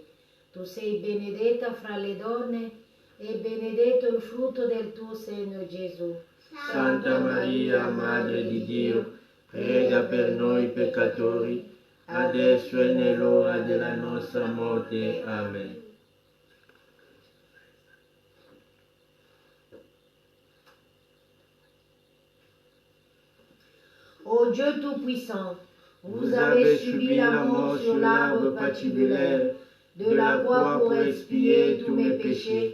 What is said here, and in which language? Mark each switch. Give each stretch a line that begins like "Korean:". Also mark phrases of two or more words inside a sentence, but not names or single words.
Italian: Tu sei benedetta fra le donne e benedetto il frutto del tuo seno, Gesù. Santa Maria, Madre di Dio, prega per noi peccatori, adesso e nell'ora della nostra morte. Amen.
French: Ô Dieu Tout-Puissant, vous avez subi la mort sur l'arbre patibulaire de la croix pour expier tous mes péchés.